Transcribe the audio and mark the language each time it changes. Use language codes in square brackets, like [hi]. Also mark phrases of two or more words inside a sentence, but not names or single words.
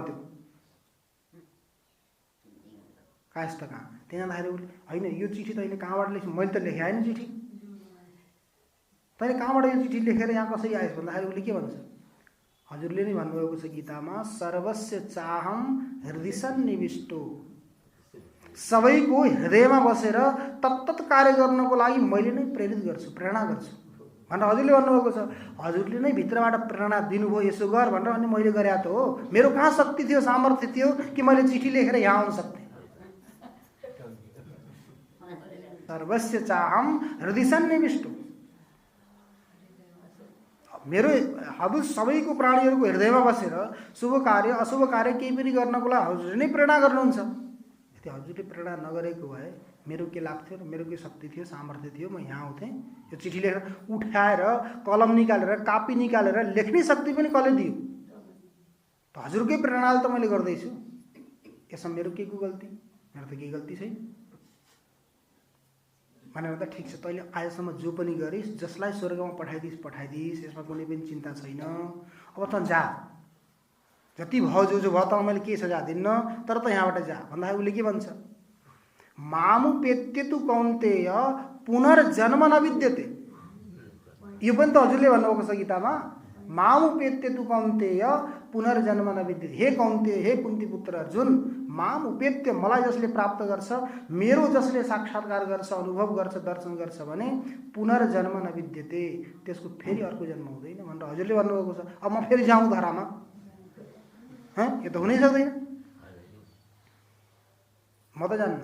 [ne] त्यो कायस्थ कहाँ, त्यहाँ जाँदाखेरि उसले, होइन यो चिठी तैँले कहाँबाट लेख्नु, मैले त लेखे आएन चिठी, तैँले कहाँबाट यो चिठी लेखेर यहाँ कसरी आएछ भन्दाखेरि उसले के भन्छ, हजुरले नै भन्नुभएको छ गीतामा, [sa] सर्वस्य चाहम हृदय सन्निविष्टो, [ne] सबैको हृदयमा बसेर तत्तत कार्य गर्नको लागि मैले नै प्रेरित गर्छु, प्रेरणा गर्छु भनेर हजुरले भन्नुभएको छ। हजुरले नै भित्रबाट प्रेरणा दिनुभयो यसो गर भनेर, अनि मैले गरे त हो। मेरो कहाँ शक्ति थियो, सामर्थ्य थियो कि मैले चिठी लेखेर यहाँ आउन सक्थेँ? [sa] सर्वस्य चाहम हृदय सन्निविष्टो, [ne] मेरो हजुर सबैको प्राणीहरूको हृदयमा बसेर शुभ कार्य अशुभ कार्य केही पनि गर्नको लागि हजुरले नै प्रेरणा गर्नुहुन्छ। यदि हजुरले प्रेरणा नगरेको भए मेरो के लाभ थियो र मेरो के शक्ति थियो, सामर्थ्य थियो, म यहाँ आउँथेँ? यो चिठी लेखेर उठाएर कलम निकालेर कापी निकालेर लेख्ने शक्ति पनि कसले दियो? त हजुरकै प्रेरणाले त मैले गर्दैछु। यसमा मेरो के को गल्ती? मेरो त केही गल्ती छैन भनेर त ठिक छ, तैँले आजसम्म जो पनि गरिस्, जसलाई स्वर्गमा पठाइदिस्, यसमा कुनै पनि चिन्ता छैन। अब त जा, जति भयो जो भयो, त मैले केही सजाय दिन्न, तर त यहाँबाट जा भन्दा उसले के भन्छ? [sa] मामुपेत्य तु कौन्तेय पुनर्जन्म नविद्यते। [ne] यो पनि त हजुरले भन्नुभएको छ गीतामा, [sa] मामुपेत्य तु कौन्तेय पुनर्जन्म नविद्यते। [ne] हे कौन्तेय, हे कुन्ती पुत्र अर्जुन, [sa] माम उपेत्य, [ne] मलाई जसले प्राप्त गर्छ, मेरो जसले साक्षात्कार गर्छ, अनुभव गर्छ, दर्शन गर्छ भने [sa] पुनर्जन्म नविद्यते, [ne] त्यसको फेरि अर्को जन्म हुँदैन भनेर हजुरले भन्नुभएको छ। अब म फेरि जाउँ धरामा? यो त हुनै सक्दैन। म त जान्न।